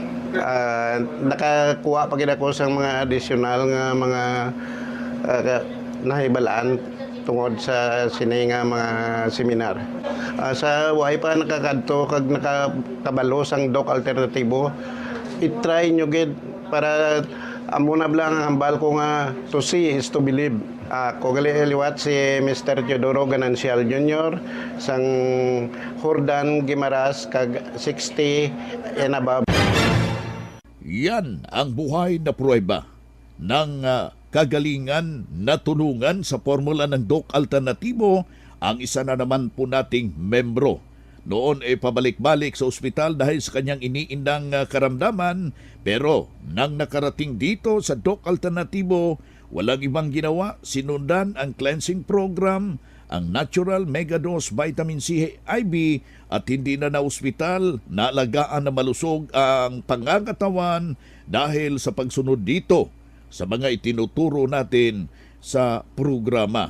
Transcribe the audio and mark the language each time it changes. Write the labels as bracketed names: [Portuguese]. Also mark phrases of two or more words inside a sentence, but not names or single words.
[Hiligaynon] Nakakuha pa gid ako sang mga additional nga mga nahibalaan tungod sa sini nga mga seminar. Sa way pa nakakadto kag nakabalo sang Doc Alternatibo, i-try nyo gid para amo na lang ang hambal ko nga [English] to see is to believe. [Hiligaynon] Ako liwat si Mr. Teodoro Ganancial Jr. sang Jordan Gimaras kag [English] 60 and above. [Filipino] Yan ang buhay na pruweba ng kagalingan na tulungan sa formula ng Doc Alternatibo ang isa na naman po nating membro. Noon ay pabalik-balik sa ospital dahil sa kanyang iniindang karamdaman, pero nang nakarating dito sa Doc Alternatibo, walang ibang ginawa, sinundan ang [English] cleansing program, [Filipino] ang [English] natural megadose vitamin C IV [Filipino] at hindi na ospital, naalagaan na malusog ang pangangatawan dahil sa pagsunod dito sa mga itinuturo natin sa programa.